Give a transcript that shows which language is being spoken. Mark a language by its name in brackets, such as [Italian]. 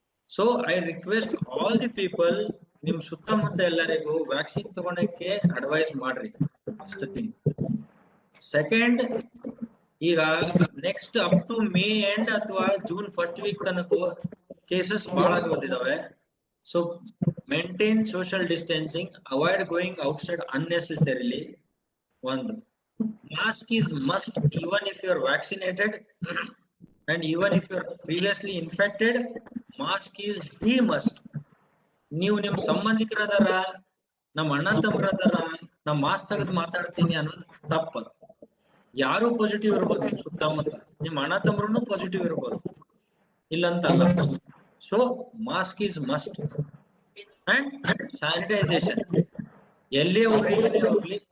[English] So I request all the people, [Kannada] ನಿಮ್ ಸುತ್ತಮುತ್ತ ಎಲ್ಲರಿಗೂ ವ್ಯಾಕ್ಸಿನ್ ತಗೊಳಕ್ಕೆ ಅಡ್ವೈಸ್ ಮಾಡ್ರಿ. First thing. ಸೆಕೆಂಡ್, ಈಗ next up to May end ಅಥವಾ ಜೂನ್ ಫಸ್ಟ್ ವೀಕ್ ತನಕ ಕೇಸಸ್ ಬಹಳ ಬಂದಿದ್ದಾವೆ. [English] So maintain social distancing, avoid going outside unnecessarily. ಒಂದು, mask is must even if you are vaccinated and even if you are previously infected. Mask is the must. [Kannada] ನೀವು ನಿಮ್ ಸಂಬಂಧಿಕರದಾರ, ನಮ್ಮ ಅಣ್ಣ ತಮ್ಮರದಾರ, ನಾ mask ತೆಗೆದು ಮಾತಾಡ್ತೀನಿ ಅನ್ನೋದು ತಪ್ಪ. ಯಾರು ಪಾಸಿಟಿವ್ ಇರ್ಬೋದು ನಿಮ್ ಸುತ್ತಮುತ್ತ, ನಿಮ್ ಅಣ್ಣ ತಮ್ಮರೂ ಪಾಸಿಟಿವ್ ಇರ್ಬೋದು, ಇಲ್ಲಂತಲ್ಲ. [English] So mask is must and sanitization. [Kannada] ಎಲ್ಲೇ ಹೋಗ್ಲಿ